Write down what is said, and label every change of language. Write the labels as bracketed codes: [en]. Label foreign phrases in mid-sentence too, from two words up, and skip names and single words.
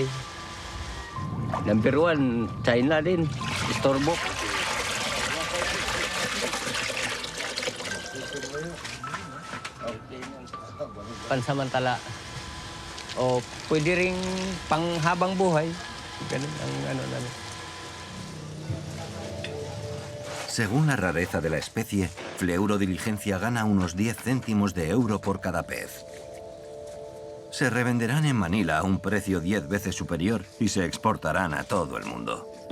[tl] Number 1, China din, istorbo. Pansamantala. O pwede ring panghabang buhay. Ganun ang namin. [es] Según la rareza de la especie, Fleuro Diligencia gana unos 10 céntimos de euro por cada pez. Se revenderán en Manila a un precio 10 veces superior y se exportarán a todo el mundo.